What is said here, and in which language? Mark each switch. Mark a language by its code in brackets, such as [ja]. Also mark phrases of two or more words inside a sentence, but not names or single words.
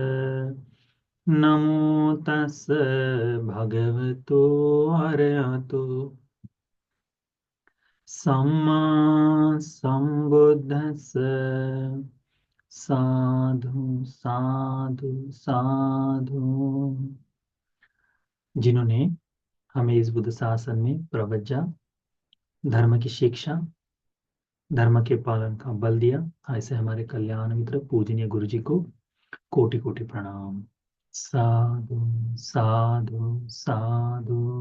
[pi] नमो तस् भगवतो अरहतो सम्मा सम्बुद्धस्स। साधु साधु साधु। [hi] जिन्होंने हमें इस बुद्ध शासन में प्रवज्जा, धर्म की शिक्षा, धर्म के पालन का बल दिया, ऐसे हमारे कल्याण मित्र पूजनीय गुरु जी को कोटि कोटि प्रणाम। [pi] साधु साधु साधु।